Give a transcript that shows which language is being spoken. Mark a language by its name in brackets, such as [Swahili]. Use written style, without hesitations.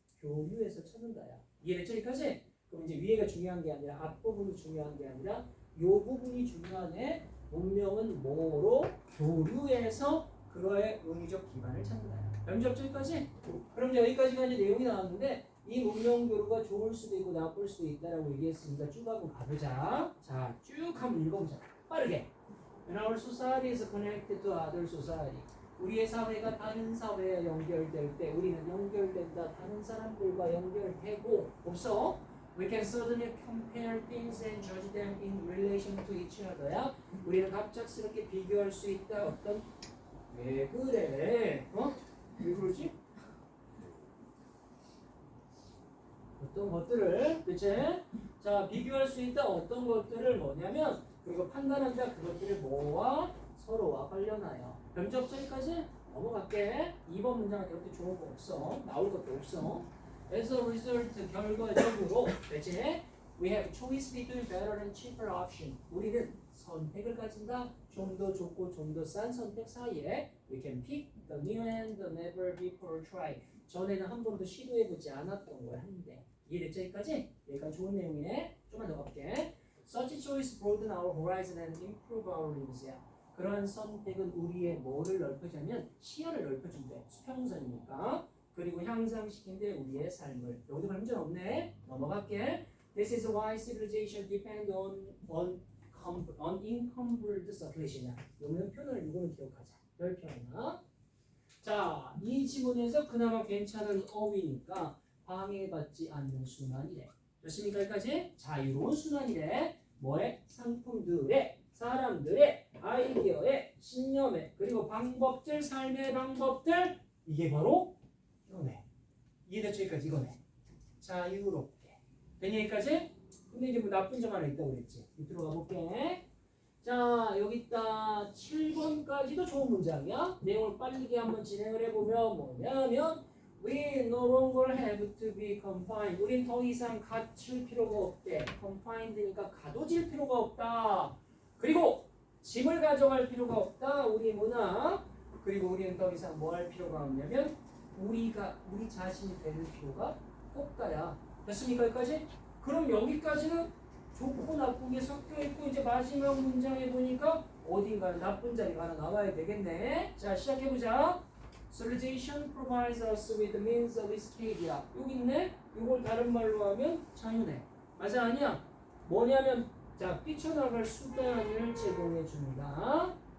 [Korean] 교류에서 찾는다야. 이해됐죠? 여기까지? 그럼 이제 위에가 중요한 게 아니라 앞부분이 중요한 게 아니라 요 부분이 중요하네. 문명은 뭐로? 교류에서 그거의 은유적 기반을 찾는다야. 연접죠? 여기까지? 그럼 이제 여기까지가 이제 내용이 나왔는데 이 문명 교류가 좋을 수도 있고 나쁠 수도 있다라고 얘기했으니까 쭉 한번 가보자. 자, 쭉 한번 읽어보자. 빠르게. [English] When our society is connected to other society. [Korean] 우리의 사회가 다른 사회와 연결될 때 우리는 연결된다. 다른 사람들과 연결되고 없어? [English] We can certainly compare things and judge them in relation to each other야. [Korean] 우리는 갑작스럽게 비교할 수 있다. 어떤 왜 그래? 왜 그러지? 어떤 것들을 그치? 자, 비교할 수 있다. 어떤 것들을 뭐냐면 그리고 판단한다. 그것들을 뭐와 서로와 관련하여. 변적절까지 넘어갈게. 2번 문장은 이렇게 좋은 거 없어. 나올 것도 없어. [English] As a result, [Korean] 결과적으로 그치? [English] We have choice between better and cheaper option. [Korean] 우리는 선택을 가진다. 좀 더 좋고 좀 더 싼 선택 사이에 [English] We can pick the new and the never before tried. [Korean] 전에는 한 번도 시도해보지 않았던 걸 하는데 이해됐죠? 여기까지 좋은 내용이네. 좀만 더 갈게. [English] Such choice broaden our horizon and improve our lives야. [Korean] 그러한 선택은 우리의 뭐를 넓혀주냐면 시야를 넓혀준대. 수평선이니까. 그리고 향상시킨대 우리의 삶을. 여기도 별 문제는 없네. 넘어갈게. [English] This is why civilization depend on encumbered circulation이야. [Korean] 요면 표현을 이거는 기억하자. 별표 하나. 자, 이 지문에서 그나마 괜찮은 어휘니까 방해받지 않는 순환이래. 좋습니까? 여기까지? 자유로운 순환이래. 뭐에? 상품들의, 사람들의, 아이디어의, 신념의, 그리고 방법들, 삶의 방법들. 이게 바로 이거네. 이해됐죠? 여기까지 이거네. 자유롭게. 되니 여기까지? 근데 이제 뭐 나쁜 점 하나 있다고 그랬지. 들어가 볼게. 자, 여기 있다. 7번까지도 좋은 문장이야. 내용을 빠르게 한번 진행을 해보면 뭐냐면 [English] We no longer have to be confined. [Korean] 우린 더 이상 갇힐 필요가 없대. confined니까 가둬질 필요가 없다. 그리고 짐을 가져갈 필요가 없다. 우리 문화. 그리고 우리는 더 이상 뭐 할 필요가 없냐면 우리 자신이 될 필요가 없다야. 됐습니까? 여기까지? 그럼 여기까지는 좋고 나쁜 게 섞여 있고 이제 마지막 문장에 보니까 어딘가에 나쁜 자리가 하나 나와야 되겠네. 자, 시작해보자. [English] Civilization provides us with the means of escape야. [Korean] 여기 있네. 이걸 다른 말로 하면 자유네. 맞아 아니야? 뭐냐면 자, 뛰쳐나갈 수단을 제공해 줍니다.